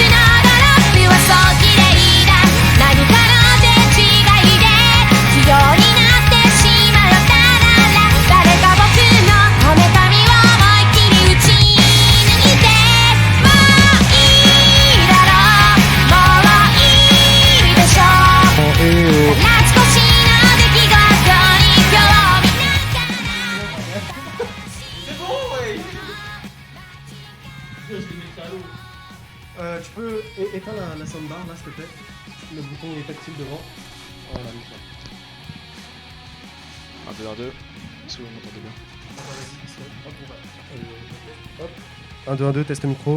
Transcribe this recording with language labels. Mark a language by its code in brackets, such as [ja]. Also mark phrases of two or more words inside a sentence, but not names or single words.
[ja] ードロップはそう綺麗だ何かの手違いで器用になってしまったなら誰か僕のこめかみを思いっきり打ち抜いてもういいだろうもういいでしょう懐かしの出来事に興味なんか [fr] Tu peux éteindre la soundbar là s'il te plaît. Le bouton est tactile devant. Voilà, nickel. 1, 2, 1, 2. Est-ce que vous m'entendez bien? Hop. 1, 2, 1, 2, test micro.